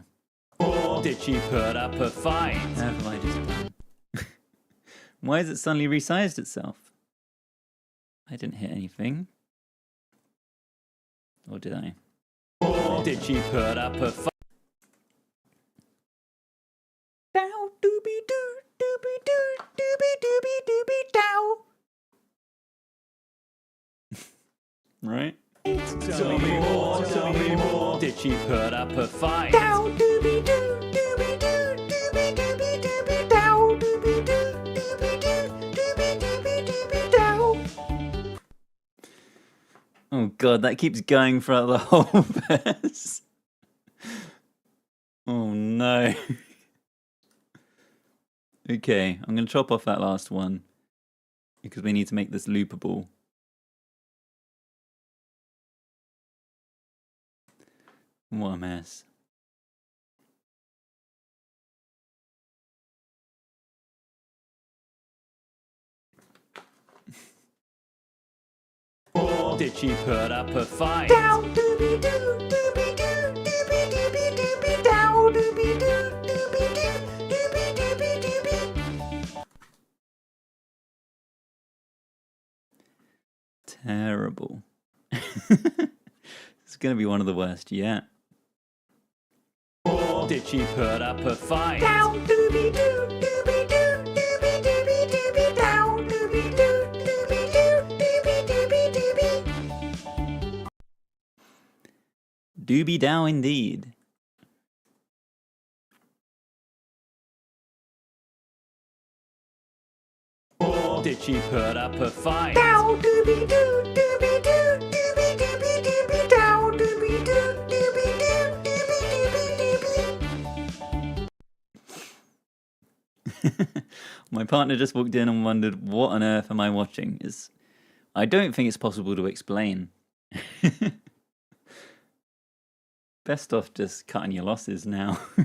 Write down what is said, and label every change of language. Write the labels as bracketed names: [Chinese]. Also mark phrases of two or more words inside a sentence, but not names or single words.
[English] Did she put up a fight? Have I just done? Why has it suddenly resized itself? I didn't hit anything. Or did I? Did she put up a fight? Dow doobie doo doobie doo doobie doobie doobie dow. Right? Tell me more, tell me more. Did she put up a fight? Dow doobie doo doobie doo doobie doobie doobie dow doobie doo doobie doo doobie doobie doobie dow. Oh god, that keeps going throughout the whole verse. Oh no. Okay, I'm going to chop off that last one because we need to make this loopable. What a mess. Did she put up a fight? Dow doobie doo doobie doo doobie doobie doobie dow doobie doo doobie doo doobie doobie doobie. Terrible. It's going to be one of the worst yet. Did she put up a fight? Dow doobie doo doobie doo doobie doobie doobie dow doobie doo doobie doo doobie doobie doobie. Doobie dow indeed. Did she put up a fight? Dow doobie doo doobie doo doobie doobie doobie dow doobie doo doobie doo doobie doobie doobie. My partner just walked in and wondered, what on earth am I watching? I don't think it's possible to explain. Best off just cutting your losses now.